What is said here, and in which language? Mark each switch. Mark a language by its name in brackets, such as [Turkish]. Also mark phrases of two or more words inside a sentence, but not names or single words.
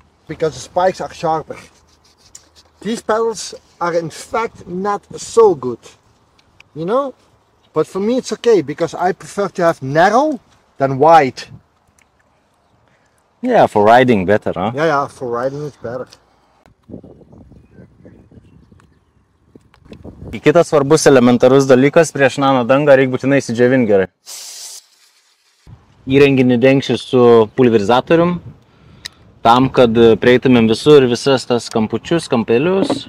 [English] because the spikes are sharper. These pedals are in fact not so good, you know? But for me it's okay, because I prefer to have narrow than wide. Yeah, for riding better, huh? Yeah, for riding it's better. [Lithuanian] Kitas svarbus elementarus dalykas, prieš nano dangą reikia būtinai įsidžiavinti gerai. Įrenginį dengsiu su pulverizatorium, tam, kad prieitumėm visur visas tas kampučius, kampelius.